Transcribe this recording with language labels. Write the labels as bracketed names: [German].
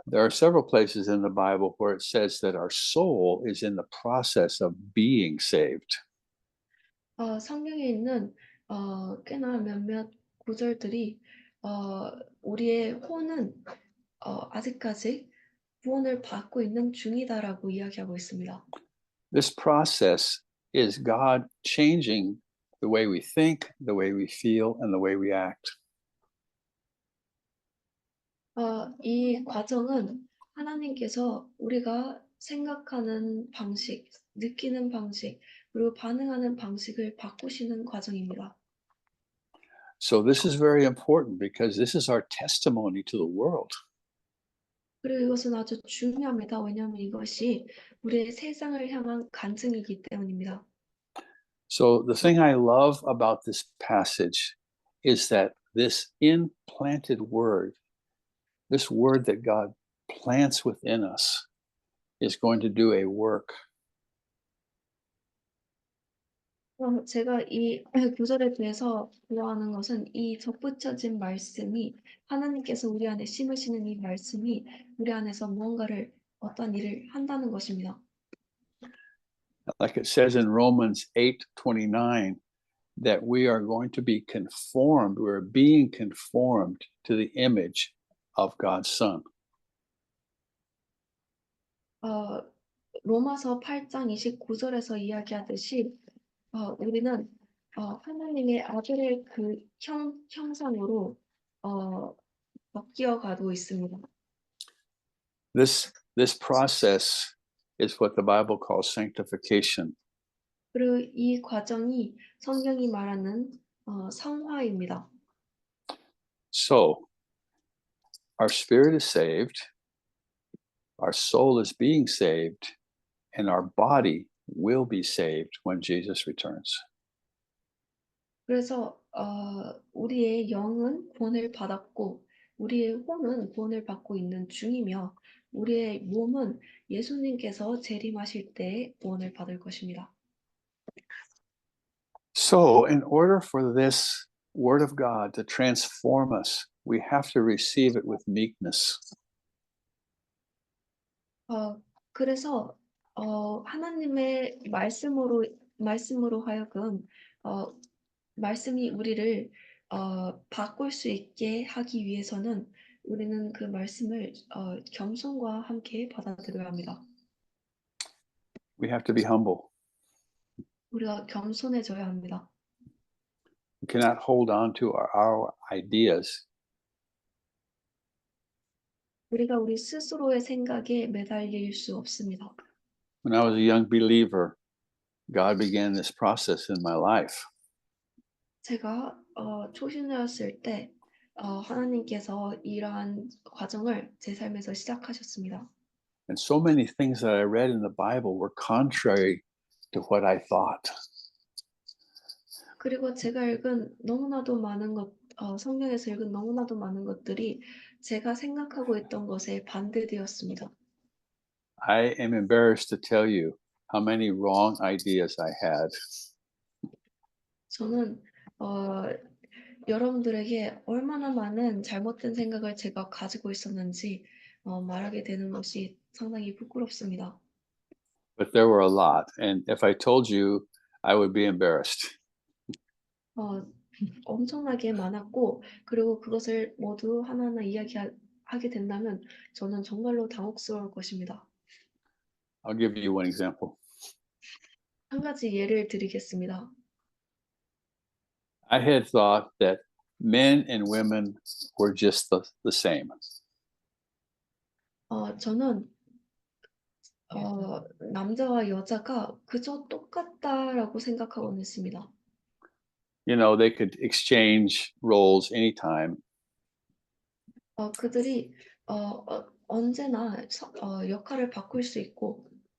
[English] several places in the Bible where it says that our soul is in the process of being saved. [Korean] 성경에 있는 꽤나 몇몇 구절들이 우리의 혼은 아직까지 구원을 받고 있는 중이다라고 이야기하고 있습니다. [English] This process is God changing the way we think, the way we feel, and the way we act. [Korean] 이 과정은 하나님께서 우리가 생각하는 방식, 느끼는 방식, 그리고 반응하는 방식을 바꾸시는 과정입니다. [English] So this is very important because this is our testimony to the world. [Korean] 그리고 이것은 아주 중요합니다. 왜냐하면 이것이 우리의 세상을 향한 간증이기 때문입니다. [English] So the thing I love about this passage is that this implanted word, this word that God plants within us, is going to do a work. [Korean] 제가 이 구절에 대해서 좋아하는 것은 이 덧붙여진 말씀이 하나님께서 우리 안에 심으시는 이 말씀이 우리 안에서 무언가를 어떤 일을 한다는 것입니다. [English] Like it says in Romans 8:29, that we are going to be conformed, we're being conformed to the image of God's Son. [Korean] 로마서 8장 29절에서 이야기하듯이 우리는 하나님의 아들의 그 형상으로 바뀌어 가고 있습니다. [English] This process is what the Bible calls sanctification. [Korean] 그리고 이 과정이 성경이 말하는 성화입니다. [English] So our spirit is saved, our soul is being saved, and our body will be saved when Jesus returns. [Korean] 그래서 우리의 영은 구원을 받았고 우리의 혼은 구원을 받고 있는 중이며 우리의 몸은 예수님께서 재림하실 때 구원을 받을 것입니다. [English] So in order for this word of God to transform us, we have to receive it with meekness. [Korean] 그래서 하나님의 말씀으로 하여금 말씀이 우리를 바꿀 수 있게 하기 위해서는 우리는 그 말씀을 겸손과 함께 받아들여야 합니다. [English] We have to be humble. [Korean] 우리가 겸손해져야 합니다. [English] We cannot hold on to our ideas. [Korean] 우리가 우리 스스로의 생각에 매달릴 수 없습니다. [English] When I was a young believer, God began this process in my life. [Korean] 제가 초신자였을 때 하나님께서 이러한 과정을 제 삶에서 시작하셨습니다. [English] And so many things that I read in the Bible were contrary to what I thought. [Korean] 그리고 제가 읽은 너무나도 많은 성경에서 읽은 너무나도 많은 것들이 제가 생각하고 있던 것에 반대되었습니다. [English] I am embarrassed to tell you how many wrong ideas I had. [Korean] 저는 여러분들에게 얼마나 많은 잘못된 생각을 제가 가지고 있었는지 말하게 되는 것이 상당히 부끄럽습니다. [English] But there were a lot. And if I told you, I would be embarrassed. [Korean] 엄청나게 많았고 그리고 그것을 모두 하나하나 이야기하게 된다면 저는 정말로 당혹스러울 것입니다. [English] I'll give you one example. [Korean] 한 가지 예를 드리겠습니다. [English] I had thought that men and women were just the same. [Korean] 저는 남자와 여자가 그저 똑같다라고 생각하곤 했습니다. [English] You know, they could exchange roles anytime. [Korean] 그들이 언제나 역할을 바꿀 수 있고